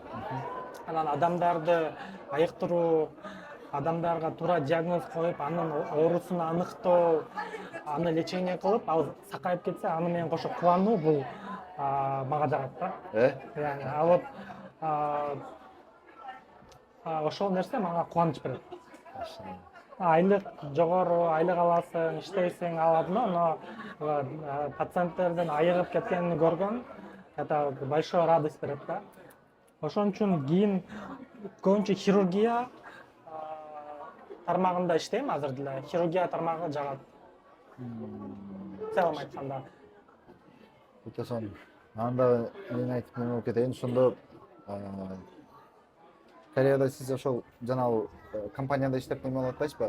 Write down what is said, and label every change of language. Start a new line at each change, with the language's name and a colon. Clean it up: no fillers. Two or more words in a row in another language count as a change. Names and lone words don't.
Kyrgyz: Анан адамдарды айыктыруу, адамдарга туура диагноз коюп, анын оорусун аныктоо, аны лечение кылып, ал сакайып кетсе, аны менен кошо кубануу бул мага жагат да. Яны ал ошол нерсе мага кубаныч берет. Айлык жогору, айлык аласың, иштейсиң, ал
Russian: одно, но
Kyrgyz: пациенттердин айыгып кеткенин көргөн
Russian: это большая радость
Kyrgyz: берет да. Ошон үчүн кийин көбүнчө хирургия тармагында иштейм азыр деле. Хирургия тармагы жагат. Целом айтканда. Өтө сонун. Анда мен айтып болуп кетейин, ошондо Кореяда сиз ошол жанагы компанияда иштеп болуп атпайсызбы?